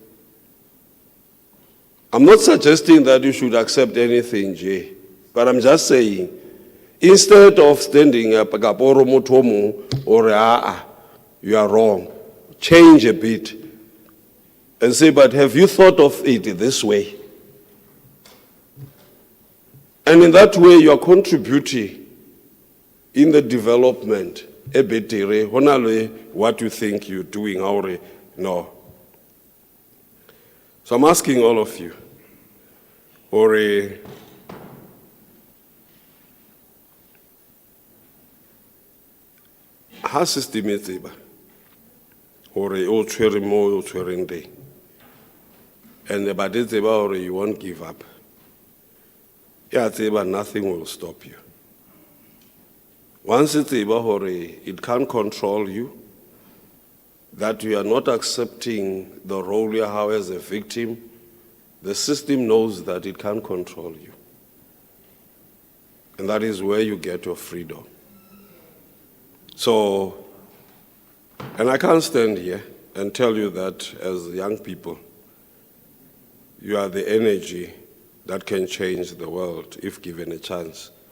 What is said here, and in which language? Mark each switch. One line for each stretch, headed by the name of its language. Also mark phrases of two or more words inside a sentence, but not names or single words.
English: I'm not suggesting that you should accept anything, Jay, but I'm just saying, instead of standing up, or you are wrong, change a bit and say, but have you thought of it this way? And in that way, you are contributing in the development, what you think you're doing, no. So I'm asking all of you,
Southern Sotho: ha system e tseba hore o tshwere mo o tshwereng teng, and ba de tseba hore
English: you won't give up,
Southern Sotho: ya tseba
English: nothing will stop you. Once it's
Southern Sotho: tseba hore
English: it can't control you, that you are not accepting the role you have as a victim, the system knows that it can't control you. And that is where you get your freedom. So, and I can't stand here and tell you that as young people, you are the energy that can change the world if given a chance.